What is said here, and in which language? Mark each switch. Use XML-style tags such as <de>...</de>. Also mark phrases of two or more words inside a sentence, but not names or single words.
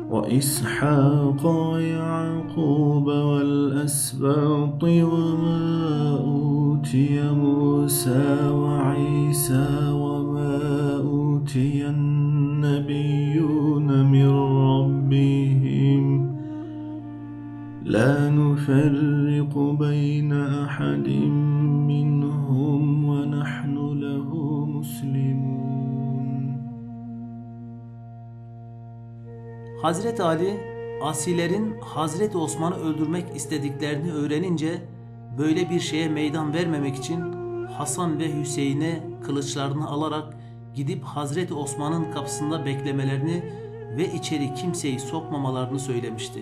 <ar>وإسحاق ويعقوب والأسباط وما أوتي موسى وعيسى وما أوتي النبيون من ربهم لا نفرق بين أحد منهم ونحن له مسلمون.</ar> <tr>Hazreti Ali, asilerin Hazreti Osman'ı öldürmek istediklerini öğrenince böyle bir şeye meydan vermemek için Hasan ve Hüseyin'e kılıçlarını alarak gidip Hazreti Osman'ın kapısında beklemelerini ve içeri kimseyi sokmamalarını söylemişti.</tr>